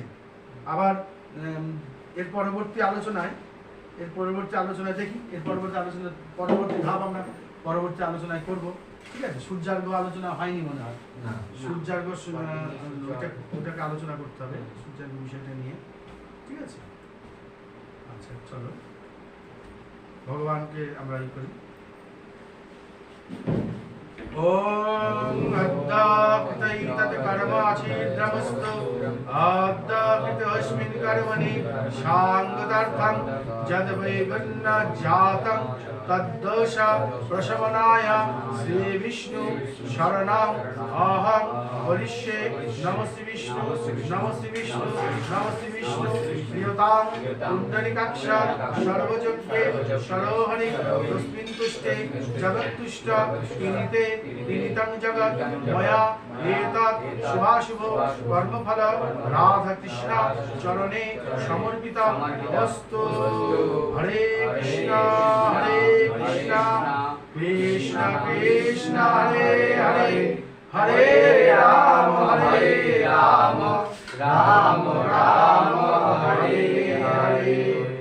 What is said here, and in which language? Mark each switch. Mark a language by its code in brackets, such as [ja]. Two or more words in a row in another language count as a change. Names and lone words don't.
[bn] আবার এর পরবর্তী আলোচনায় দেখি, এর পরবর্তী ধাপ আমরা পরবর্তী আলোচনায় করব। ঠিক আছে, সূর্যার্ঘ আলোচনা হয়নি মনে হয়। না সূর্যার্ঘ ওটাকে আলোচনা করতে হবে, সূর্যার্ঘ বিষয়টা নিয়ে। ঠিক আছে, আচ্ছা চলো ভগবানকে আমরা ই করি। [sa] ওম অদ্যাপিতৈতৎ কর্মাচিদ্রমস্তু অদ্যাপিতস্মিन् কর্মণি সাঙ্গতার্থং যদ বৈগুণ্য জাতং তদ্দোষ প্রশমনায় শ্রী বিষ্ণু শরণং অহং করিষ্যে। নমস্তে বিষ্ণু নমস্তে বিষ্ণু নমস্তে বিষ্ণু প্রিয়তাং কুণ্ডলিকাক্ষ সর্বযজ্ঞে সরোহরি তস্মিन् তুষ্টে জগত্তুষ্ট ইনিতে ইনিতং জগৎ ময়া এতৎ শুভাশুভ কর্মফল রাধা কৃষ্ণ চরণে সমর্পিতম অস্তু। হরে কৃষ্ণ কৃষ্ণ কৃষ্ণ হরে হরে হরে রাম রাম রাম হরে হরে।